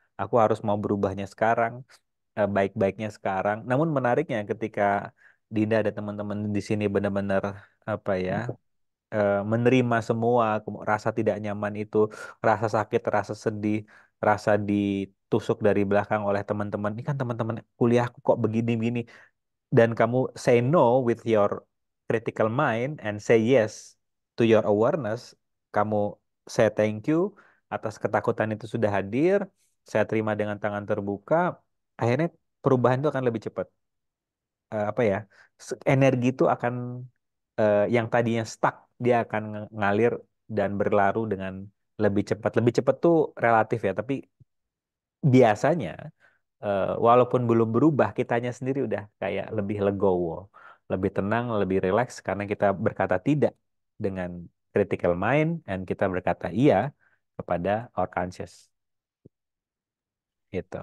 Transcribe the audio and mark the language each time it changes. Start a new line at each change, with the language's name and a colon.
Indonesian: Aku harus mau berubahnya sekarang, baik-baiknya sekarang. Namun menariknya ketika Dinda ada teman-teman di sini benar-benar apa ya, menerima semua rasa tidak nyaman itu, rasa sakit, rasa sedih, rasa ditusuk dari belakang oleh teman-teman. Ini kan teman-teman kuliahku kok begini-begini. Dan kamu
English: say no with your critical mind and say yes to your awareness.
Indonesian: Kamu
English: say thank you
Indonesian: atas ketakutan itu sudah hadir. Saya terima dengan tangan terbuka. Akhirnya perubahan itu akan lebih cepat. Apa ya? Energi itu akan yang tadinya stuck dia akan ngalir dan berlaru dengan lebih cepat. Lebih cepat tuh relatif ya, tapi biasanya walaupun belum berubah, kitanya sendiri udah kayak lebih legowo, lebih tenang, lebih rileks karena kita berkata tidak dengan
English: critical mind
Indonesian: dan kita berkata iya kepada
English: our conscious
Indonesian: gitu.